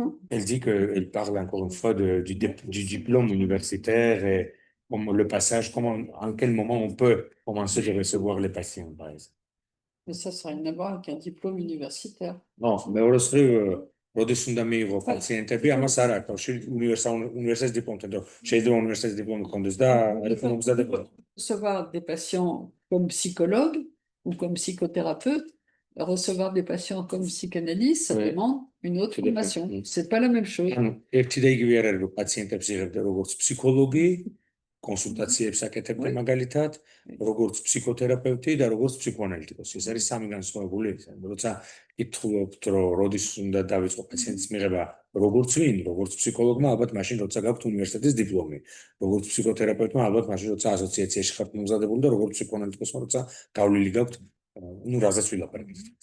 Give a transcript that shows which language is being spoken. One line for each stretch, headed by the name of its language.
French: Elle dit qu'elle parle encore une fois du diplôme universitaire et le passage, en quel moment on peut commencer à recevoir les patients, par exemple. Mais ça n'a rien à voir avec un diplôme universitaire. Non, mais heureusement,
Georgian: როდის უნდა მიიღო პაციენტები, ამას არ აქვს უნივერსიტეტის დიპლომთან, რომ შეიძლება უნივერსიტეტის დიპლომი ჰქონდეს და არ იქნება მზადებული.
French: Recevoir des patients comme psychologue ou comme psychothérapeute, recevoir des patients comme psychanalyste, ça demande une autre formation. C'est pas la même chose.
Georgian: ერთი და იგივე არ არის, რომ პაციენტებს იღებდა როგორც ფსიქოლოგი, კონსულტაციებს აკეთებდა მაგალითად, როგორც ფსიქოთერაპევტი და როგორც ფსიქოანალიტიკოსი. ეს არის სამი განსხვავებული. როცა კითხულობთ, რომ როდის უნდა დავიწყო პაციენტის მიღება, როგორც ვინ, როგორც ფსიქოლოგმა, ალბათ მაშინ როცა გაქვთ უნივერსიტეტის დიპლომი, როგორც ფსიქოთერაპევტმა, ალბათ მაშინ როცა ასოციაციაში ხართ მომზადებული და როგორც ფსიქოანალიტიკოსმა, როცა გავლილი გაქვთ, რაზეც ვილაპარაკეთ.